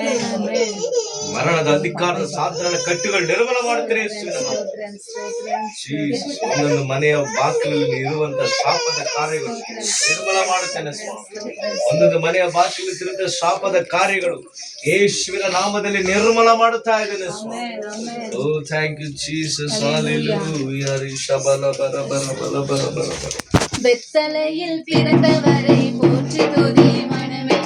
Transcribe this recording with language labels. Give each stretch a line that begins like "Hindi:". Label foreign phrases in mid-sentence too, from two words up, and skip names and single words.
Kannada: ಮರಣದ ಅಧಿಕಾರದ ಸಾಧಾರಣ ಕಟ್ಟುಗಳು ನಿರ್ಮೂಲ ಮಾಡುತ್ತೇನೆ ಯೇಸುವಿನ ಒಂದೊಂದು ಮನೆಯ ಬಾಗಿಲಲ್ಲಿ ಇರುವಂತಹ ಶಾಪದ ಕಾರ್ಯಗಳು ನಿರ್ಮೂಲ ಮಾಡುತ್ತೇನೆ ಸ್ವಾಮಿ. ಒಂದೊಂದು ಮನೆಯ ಬಾಗಿಲು ತಿರುಗಿದ ಶಾಪದ ಕಾರ್ಯಗಳು ಯೇಸುವಿನ ನಾಮದಲ್ಲಿ ನಿರ್ಮೂಲ ಮಾಡುತ್ತಾ ಇದ್ದೇನೆ ಸ್ವಾಮಿ.
English: Oh thank you Jesus. ஹalleluya. ரிஷபல பர பர பர பர பர.
Tamil: பெத்தலையில் பிறந்தவரை போற்றி துதி மனமே.